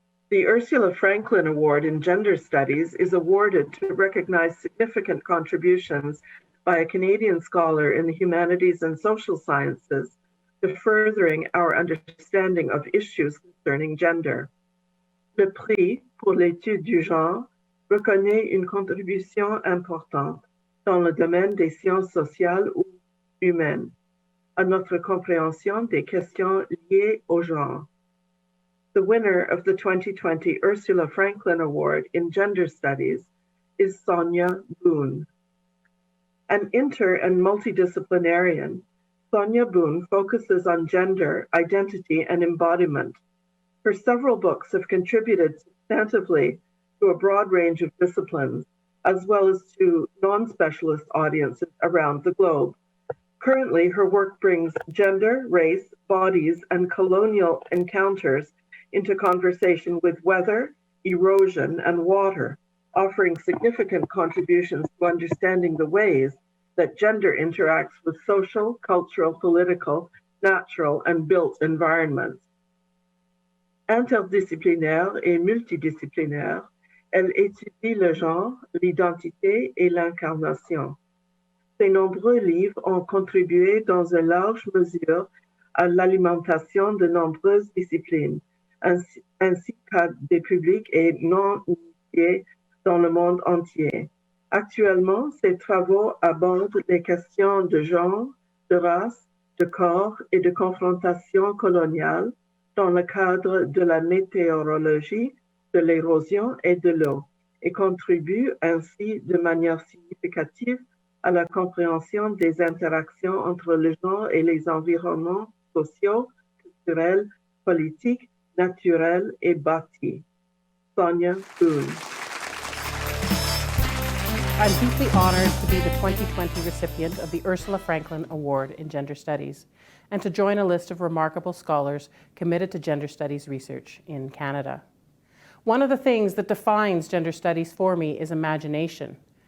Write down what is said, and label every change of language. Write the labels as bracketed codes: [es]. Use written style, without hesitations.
[en] The Ursula Franklin Award in Gender Studies is awarded to recognize significant contributions by a Canadian scholar in the humanities and social sciences to furthering our understanding of issues concerning gender. [fr] Le prix pour l'étude du genre reconnaît une contribution importante dans le domaine des sciences sociales ou humaines à notre compréhension des questions liées au genre. [en] The winner of the 2020 Ursula Franklin Award in Gender Studies is Sonia Boone. An inter- and multidisciplinarian, Sonia Boone focuses on gender, identity, and embodiment. Her several books have contributed substantively to a broad range of disciplines, as well as to non-specialist audiences around the globe. Currently, her work brings gender, race, bodies, and colonial encounters into conversation with weather, erosion, and water, offering significant contributions to understanding the ways that gender interacts with social, cultural, political, natural, and built environments. [fr] Interdisciplinaire et multidisciplinaire, elle étudie le genre, l'identité et l'incarnation. Ses nombreux livres ont contribué dans une large mesure à l'alimentation de nombreuses disciplines, ainsi qu'à des publics et non initiés dans le monde entier. Actuellement, ses travaux abordent les questions de genre, de race, de corps et de confrontation coloniale dans le cadre de la météorologie, de l'érosion et de l'eau, et contribuent ainsi de manière significative à la compréhension des interactions entre le genre et les environnements sociaux, culturels, politiques, naturels et bâtis. [en] Sonia Boone. I'm deeply honored to be the 2020 recipient of the Ursula Franklin Award in Gender Studies and to join a list of remarkable scholars committed to gender studies research in Canada. One of the things that defines gender studies for me is imagination.